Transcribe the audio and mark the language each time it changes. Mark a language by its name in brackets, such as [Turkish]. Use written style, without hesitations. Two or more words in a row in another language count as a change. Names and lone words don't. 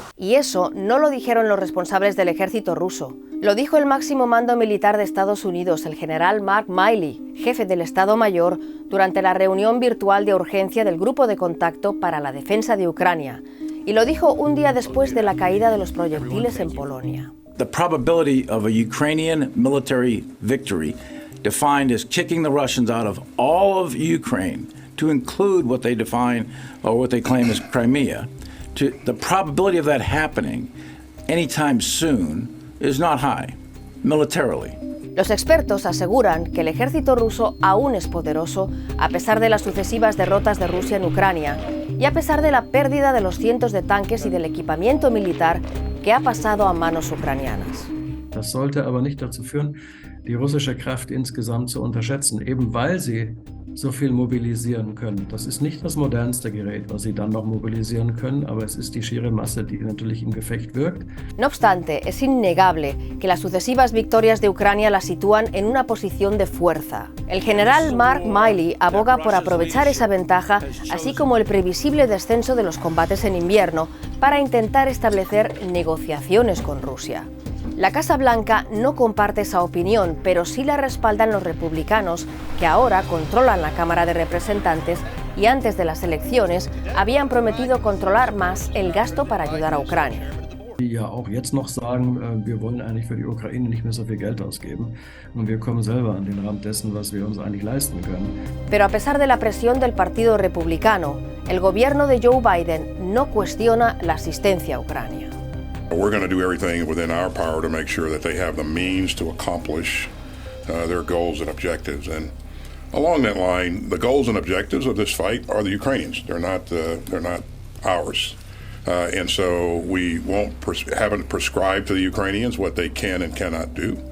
[Spanish] Y eso no lo dijeron los responsables del ejército ruso. Lo dijo el máximo mando militar de Estados Unidos, el general Mark Milley, jefe del Estado Mayor, durante la reunión virtual de urgencia del Grupo de Contacto para la Defensa de Ucrania. Y lo dijo un día después de la caída de los proyectiles en Polonia. [English] The probability of a Ukrainian military victory, defined as kicking the Russians out of all of Ukraine, to include what they define or what they claim as Crimea, the probability of that happening anytime soon is not high, militarily. [Spanish] Los expertos aseguran que el ejército ruso aún es poderoso a pesar de las sucesivas derrotas de Rusia en Ucrania y a pesar de la pérdida de los cientos de tanques y del equipamiento militar que ha pasado a manos ucranianas. [German] Das sollte aber nicht dazu führen, die russische Kraft insgesamt zu unterschätzen, eben weil sie so viel mobilisieren können. Das ist nicht das modernste Gerät, was sie dann noch mobilisieren können, aber es ist die schiere Masse, die natürlich im Gefecht wirkt. [Spanish] No obstante, es innegable que las sucesivas victorias de Ucrania la sitúan en una posición de fuerza. El general Mark Milley aboga por aprovechar esa ventaja, así como el previsible descenso de los combates en invierno, para intentar establecer negociaciones con Rusia. La Casa Blanca no comparte esa opinión, pero sí la respaldan los republicanos, que ahora controlan la Cámara de Representantes y antes de las elecciones habían prometido controlar más el gasto para ayudar a Ucrania. [German] Die ja auch jetzt noch sagen, wir wollen eigentlich für die Ukraine nicht mehr so viel Geld ausgeben und wir kommen selber an den Rand dessen, was wir uns eigentlich leisten können. [Spanish] Pero a pesar de la presión del Partido Republicano, el gobierno de Joe Biden no cuestiona la asistencia a Ucrania. [English] We're going to do everything within our power to make sure that they have the means to accomplish their goals and objectives. And along that line, the goals and objectives of this fight are the Ukrainians. They're not ours. And so we haven't prescribed to the Ukrainians what they can and cannot do.